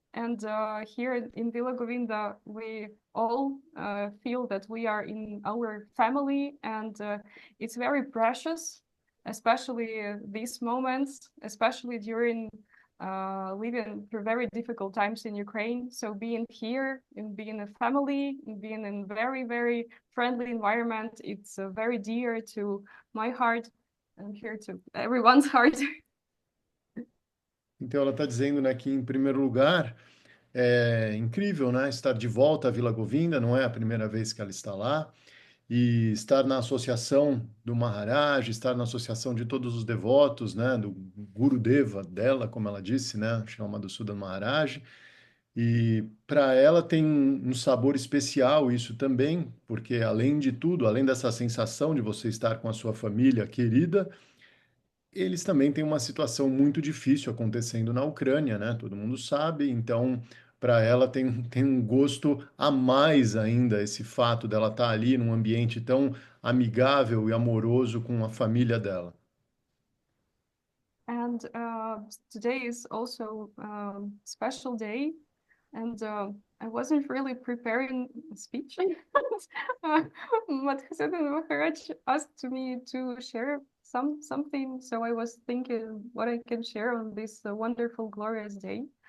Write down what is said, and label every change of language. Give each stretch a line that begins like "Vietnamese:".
English: And here in Vila Govinda, we all feel that we are in our family, and it's very precious, especially these moments, especially during living through very difficult times in Ukraine. So being here and being a family, and being in very, very friendly environment, it's very dear to my heart and here to everyone's heart.
Portuguese: Então ela está dizendo, né, que em primeiro lugar é incrível, né, estar de volta à Vila Govinda, não é a primeira vez que ela está lá, e estar na associação do Maharaj, estar na associação de todos os devotos, né, do Gurudeva dela, como ela disse, né, chama do Sudan Maharaj, e para ela tem um sabor especial isso também, porque além de tudo, além dessa sensação de você estar com a sua família querida, eles também têm uma situação muito difícil acontecendo na Ucrânia, né? Todo mundo sabe, então para ela tem um gosto a mais ainda esse fato dela estar ali num ambiente tão amigável e amoroso com a família dela.
English: And today is also a special day, and I wasn't really preparing a speech. Madhusudan Maharaj asked me to share something, so I was thinking what I can share on this wonderful, glorious day.